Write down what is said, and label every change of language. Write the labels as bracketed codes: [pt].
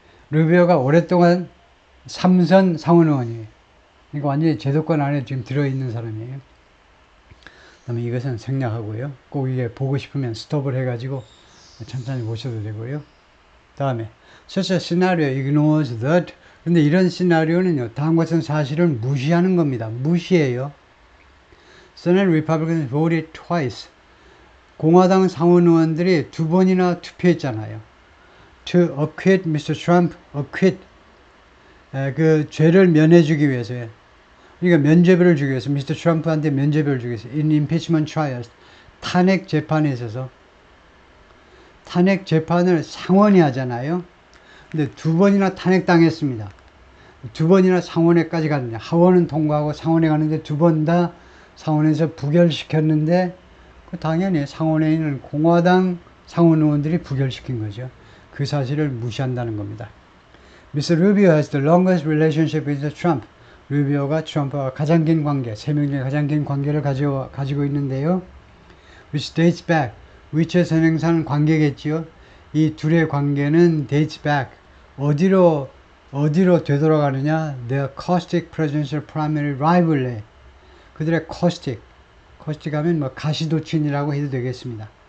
[ko] 루비오가 오랫동안 3선 상원의원이에요. 그러니까 완전히 제도권 안에 지금 들어있는 사람이에요. 그 다음에 이것은 생략하고요. 꼭 이게 보고 싶으면 스톱을 해가지고 천천히 보셔도 되고요. 다음에 [en] such a scenario ignores that. [ko] 근데 이런 시나리오는요, 다음과 같은 사실을 무시하는 겁니다. 무시해요. [en] Senate Republicans voted twice. [ko] 공화당 상원 의원들이 2번이나 투표했잖아요. [en] To acquit Mr. Trump, acquit. [ko] 그 죄를 면해주기 위해서요. 그러니까 면죄부를 주기 위해서, 미스터 트럼프한테 면죄부를 주기 위해서, [en] in impeachment trials, [ko] 탄핵 재판에 있어서. 탄핵 재판을 상원이 하잖아요. 근데 2번이나 탄핵당했습니다. 2번이나 상원에까지 갔는데, 하원은 통과하고 상원에 가는데 2번 다 상원에서 부결시켰는데, 당연히 상원에 있는 공화당 상원 의원들이 부결시킨 거죠. 그 사실을 무시한다는 겁니다. [en] Mr. Rubio has the longest relationship with Trump. [ko] 루비오가 트럼프와 가장 긴 관계, 3명 중에 가장 긴 관계를 가지고 있는데요. [en] Which dates back. [ko] 위치에 선행사는 관계겠지요. 이 둘의 관계는 [en] dates back. [ko] 어디로 되돌아가느냐? [en] Their caustic presidential primary rivalry. [ko] 그들의 caustic 하면 가시도친이라고 해도 되겠습니다.